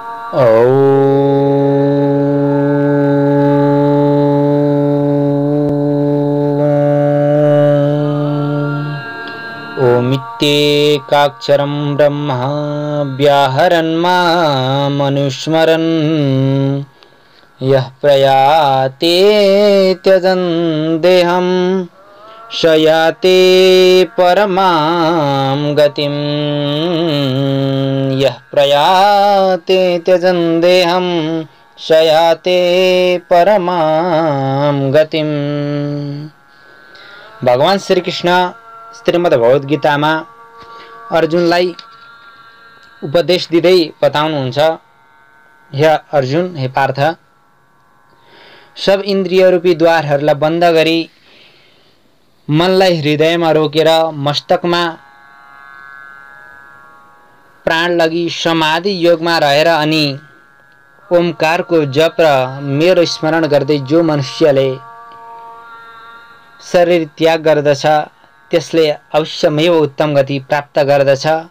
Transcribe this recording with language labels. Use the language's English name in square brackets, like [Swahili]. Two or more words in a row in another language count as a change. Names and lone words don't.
[Sanskrit] ओमित्येकाक्षरं ब्रह्म व्याहरन् मामनुस्मरन् यः प्रयाते त्यजन् देहं स याति परमां गतिं। यः प्रयाते त्यजन् देहं स याति परमां गतिं। [Nepali] भगवान श्री कृष्ण श्रीमद् भगवत गीतामा अर्जुनलाई उपदेश दिँदै बताउनुहुन्छ, हे अर्जुन, हे पार्थ, सब इन्द्रिय रूपी द्वारहरूलाई बन्द गरी मनलाई हृदयमा रोकेर मस्तकमा प्राण लगी समाधि योगमा रहेर अनि ओमकारको जप र मेरो स्मरण गर्दै जो मनुष्यले शरीर त्याग गर्दछ त्यसले अवश्यमेव उत्तम गति प्राप्त गर्दछ।